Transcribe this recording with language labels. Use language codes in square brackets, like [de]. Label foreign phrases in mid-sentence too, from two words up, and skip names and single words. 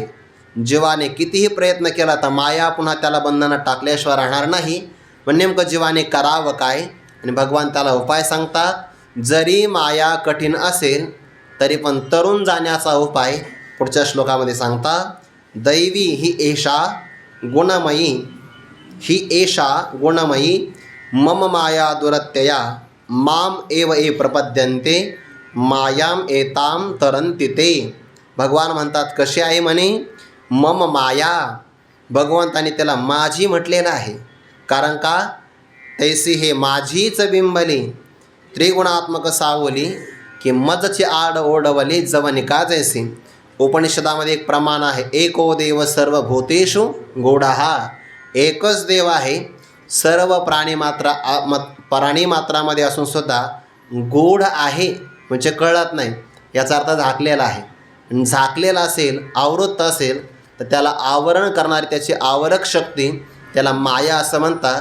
[mr] जीवाने कितीही प्रयत्न केला तर माया पुन्हा त्याला बंधनात टाकल्याशिवाय राहणार नाही. पण नेमकं जीवाने करावं काय? आणि भगवान त्याला उपाय सांगतात, जरी माया कठीण असेल तरी पण तरुण जाण्याचा उपाय पुढच्या श्लोकामध्ये सांगतात. [sa] दैवी ही एषा गुणमयी, ही एषा गुणमयी मम माया दुरत्यया माम एव ए प्रपद्यन्ते मायाम एताम तरंती ते. [mr] भगवान म्हणतात कशी आहे म्हणे? [sa] मम माया. [mr] भगवंताने त्याला माझी म्हटलेलं आहे, कारण का? तैसी हे माझीच बिंबली त्रिगुणात्मक सावली की मजची आड ओढवली जवनिका जैसी. उपनिषदामध्ये एक प्रमाण आहे, [sa] एको देव सर्वभूतेषु गूढः. [mr] एकच देव आहे सर्व प्राणीमात्रामध्ये असूनसुद्धा गूढ आहे म्हणजे कळत नाही, याचा अर्थ झाकलेला आहे. आणि झाकलेला असेल, आवृत्त असेल, तर त्याला आवरण करणारी त्याची आवरक शक्ती त्याला माया असं म्हणतात.